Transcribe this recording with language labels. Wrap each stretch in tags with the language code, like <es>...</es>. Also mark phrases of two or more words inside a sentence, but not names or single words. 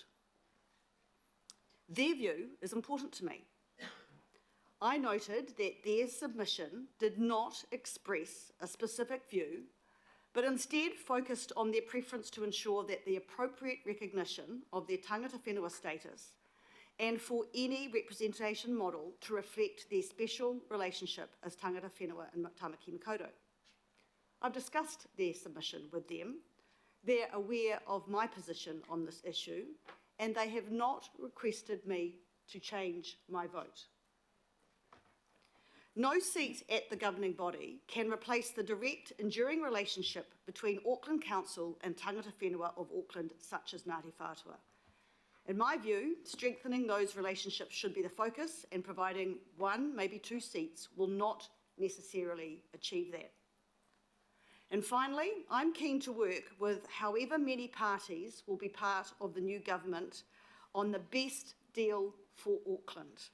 <en>Their view is important to me. I noted that their submission did not express a specific view, but instead focused on their preference to ensure that the appropriate recognition of their</en> <mi>tangata whenua</mi> <en>status and for any representation model to reflect their special relationship as</en> <mi>tangata whenua</mi> <en>in Tamaki Makaurau. I've discussed their submission with them. They're aware of my position on this issue, and they have not requested me to change my vote. No seat at the governing body can replace the direct, enduring relationship between Auckland Council and</en> <mi>tangata whenua</mi> <en>of Auckland, such as Ngāti Whātua. In my view, strengthening those relationships should be the focus, and providing 1, maybe 2 seats will not necessarily achieve that. And finally, I'm keen to work with however many parties will be part of the new government on the best deal for Auckland.</en>